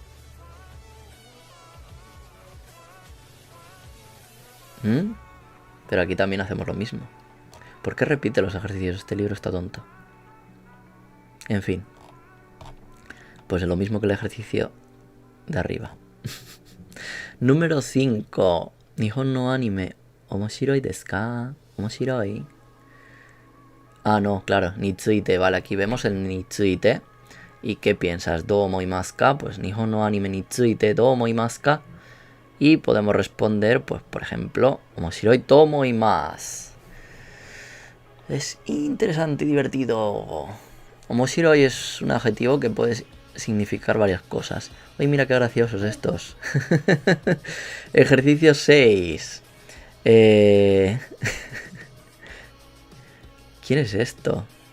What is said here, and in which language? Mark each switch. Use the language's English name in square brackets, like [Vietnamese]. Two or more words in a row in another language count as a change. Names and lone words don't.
[Spanish] Pero aquí también hacemos lo mismo. ¿Por qué repite los ejercicios? Este libro está tonto. En fin. Pues es lo mismo que el ejercicio de arriba. [Japanese] Número 5. 日本のアニメ. 面白いですか? Omoshiroi. [Spanish] Ah, no, claro. Nitsuite. Vale, aquí vemos el nitsuite. ¿Y qué piensas? [Japanese] ¿どう思いますか? Pues 日本のアニメについてどう思いますか. [Spanish] Y podemos responder, pues por ejemplo, [Japanese] 面白いと思います. [Spanish] Es interesante y divertido. Omoshiroi es un adjetivo que puede significar varias cosas. Uy, mira qué graciosos estos. Ejercicio 6. ¿Quién es esto?